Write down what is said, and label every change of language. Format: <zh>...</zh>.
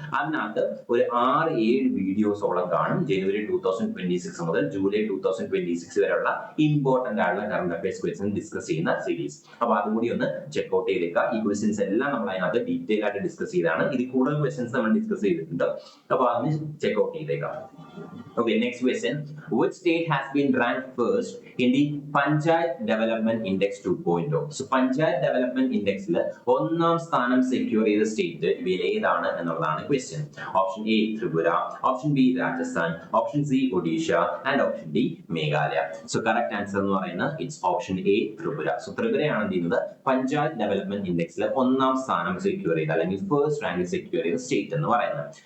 <ml>അതിനകത്ത് ഒരു 6-7 വീഡിയോസോളം കാണും, ജനുവരി 2026 മുതൽ ജൂലൈ 2026 വരെയുള്ള ഇമ്പോർട്ടന്റ് ആയിട്ടുള്ള കറന്റ് അഫയേഴ്സ് ക്വസ്റ്റ്യൻസ് ഡിസ്കസ് ചെയ്യുന്ന സീരീസ്. അപ്പൊ അതും കൂടി ഒന്ന് ചെക്ക്ഔട്ട് ചെയ്തേക്കുക. ഈ ക്വസ്റ്റ്യൻസ് എല്ലാം നമ്മൾ അതിനകത്ത് ഡീറ്റെയിൽ ആയിട്ട് ഡിസ്കസ് ചെയ്താണ്. ഇതിൽ കൂടുതൽ ക്വസ്റ്റ്യൻസ് നമ്മൾ ഡിസ്കസ് ചെയ്തിട്ടുണ്ട്. അപ്പൊ അതൊന്ന് ചെക്ക്ഔട്ട് ചെയ്തേക്കാം.</ml> <en>Okay, next question. Which state has been ranked first in the Panchayat Development Index 2.0?</en> <ml>So Panchayat Development Index ൽ ഒന്നാം സ്ഥാനം സെക്യൂർ ചെയ്ത സ്റ്റേറ്റ് ഇവയിൽ ഏതാണ് എന്നുള്ളതാണ് question.</ml> <en>Option A Tripura, option B Rajasthan, option C Odisha and option D Meghalaya. So correct answer</en> <ml>എന്ന് പറയുന്നത്</ml> <en>It's option A Tripura.</en> <ml>So ത്രിപുരയാണ് എന്ത് ചെയ്യുന്നത്, പഞ്ചായത്ത് ഡെവലപ്മെന്റ് ഇൻഡെക്സിൽ ഒന്നാം സ്ഥാനം സെക്യൂർ ചെയ്ത അല്ലെങ്കിൽ ഫസ്റ്റ് റാങ്ക് സെക്യൂർ ചെയ്ത സ്റ്റേറ്റ് എന്ന് പറയുന്നത്.</ml>